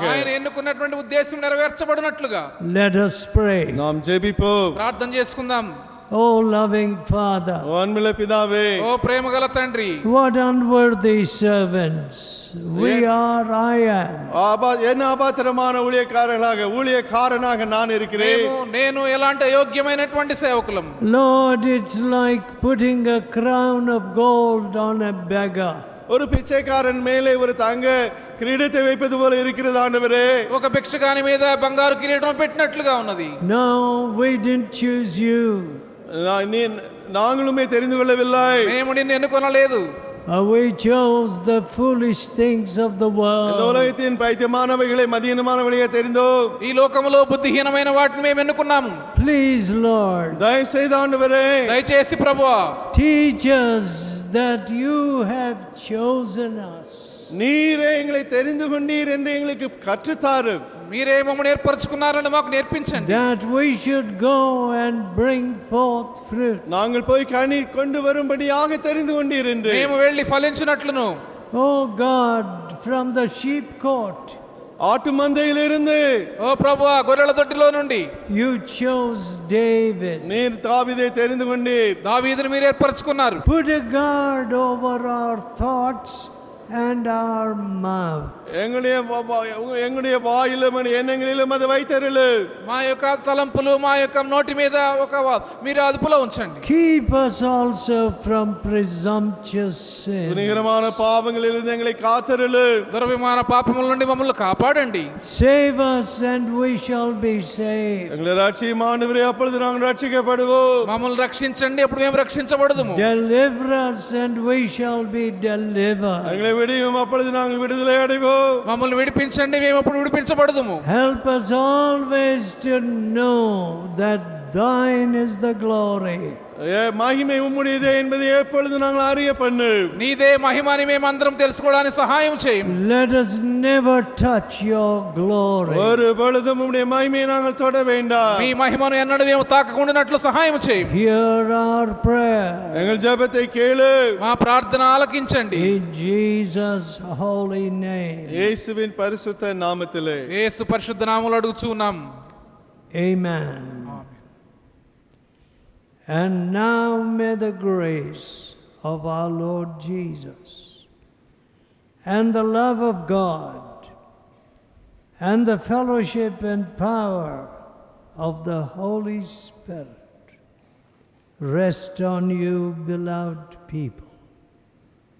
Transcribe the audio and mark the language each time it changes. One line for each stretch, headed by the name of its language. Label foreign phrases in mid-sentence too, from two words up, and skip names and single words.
Telugu: ఆయన ఎన్నుకున్నటువంటి ఉద్దేశం నెరవేర్చబడినట్లుగా
English: Let us pray.
Tamil: நாம் ஜெபிப்போம்.
Telugu: ప్రార్థన చేసుకుందాం.
English: Oh loving Father,
Tamil: ஓ அன்புள்ள பிதாவே,
Telugu: ఓ ప్రేమగల తండ్రి,
English: what unworthy servants we are. I am.
Tamil: என்ன அபாத்திரமான ஊழியக்காரனாக நான் இருக்கிறேன்.
Telugu: నేను ఎలాంటి అయోగ్యమైనటువంటి సేవకులం.
English: Lord, it's like putting a crown of gold on a beggar.
Tamil: ஒரு பிச்சைக்காரன் மேலே ஒரு தங்க கிரீடத்தை வைப்பது போல இருக்கிறது ஆண்டவரே.
Telugu: ఒక భిక్షగాని మీద బంగారు కిరీటం పెట్టినట్లుగా ఉన్నది.
English: No, we didn't choose you.
Tamil: நாங்களுமே தெரிந்து கொள்ளவில்லை.
Telugu: మేము నిన్ను ఎన్నుకొనలేదు.
English: We chose the foolish things of the
Tamil: இந்த
English: world.
Tamil: உலகத்தின் பைத்தியமானவைகளை மதியீனமானவைகளை தெரிந்தோம்.
Telugu: ఈ లోకములో బుద్ధిహీనమైన వాటిని మేము ఎన్నుకున్నాము.
English: Please, Lord,
Tamil: தயவு செய்து ஆண்டவரே,
Telugu: దయచేసి ప్రభువా,
English: teach us that you have chosen us.
Tamil: நீரே எங்களை தெரிந்து கொண்டீர் என்று எங்களுக்கு கற்றுத்தாரும்.
Telugu: మీరే మమ్మల్ని ఏర్పరచుకున్నారని మాకు నేర్పించండి.
English: That we should go and bring forth fruit.
Tamil: நாங்கள் போய் கனி கொண்டு வரும்படியாக தெரிந்து கொண்டீர் என்று.
Telugu: మేము వెళ్ళి ఫలించినట్లును.
English: Oh God, from the sheep court,
Tamil: ஆட்டு மந்தையிலிருந்து,
Telugu: ఓ ప్రభువా, గొర్రెల దొడ్డిలో నుండి
English: you chose David.
Tamil: நீர் தாவீதை தெரிந்து கொண்டீர்.
Telugu: దావీదును మీరు ఏర్పరచుకున్నారు.
English: Put a guard over our thoughts and our mouth.
Tamil: எங்களுடைய வாயிலும் எண்ணங்களிலும் அது வைத்தருளு.
Telugu: మా యొక్క తలంపులు, మా యొక్క నోటి మీద మీరు అదుపులో ఉంచండి.
English: Keep us also from presumptuous sin.
Tamil: துணிகரமான பாவங்களிலிருந்து எங்களை காத்தருளு.
Telugu: దురభిమాన పాపముల నుండి మమ్మల్ని కాపాడండి.
English: Save us and we shall be saved.
Tamil: எங்களை ரட்சியும் ஆண்டவரே, அப்பொழுது நாங்கள் ரட்சிக்கப்படுவோம்.
Telugu: మమ్మల్ని రక్షించండి, అప్పుడు మేము రక్షించబడదుము.
English: Deliver us and we shall be delivered.
Tamil: எங்களை விடுவியும், அப்பொழுது நாங்கள் விடுதலை அடைவோம்.
Telugu: మమ్మల్ని విడిపించండి, మేము అప్పుడు విడిపించబడదుము.
English: Help us always to know that thine is the glory.
Tamil: மகிமை உம்முடையதே என்பதை எப்பொழுது நாங்கள் அறிய பண்ணு.
Telugu: నీదే మహిమని మేము అందరం తెలుసుకోవడానికి సహాయం చేయండి.
English: Let us never touch your glory.
Tamil: ஒரு பொழுதும் உம்முடைய மகிமையை நாங்கள் தொட வேண்டாம்.
Telugu: మీ మహిమను ఎన్నడూ మేము తాకకుండానట్లు సహాయం చేయండి.
English: Hear our prayer.
Tamil: எங்கள் ஜெபத்தை கேளு.
Telugu: మా ప్రార్థన ఆలకించండి.
English: In Jesus' holy name.
Tamil: இயேசுவின் பரிசுத்த நாமத்திலே.
Telugu: యేసు పరిశుద్ధ నామములో అడుగుచున్నాం.
English: Amen. And now may the grace of our Lord Jesus and the love of God and the fellowship and power of the Holy Spirit rest on you, beloved people.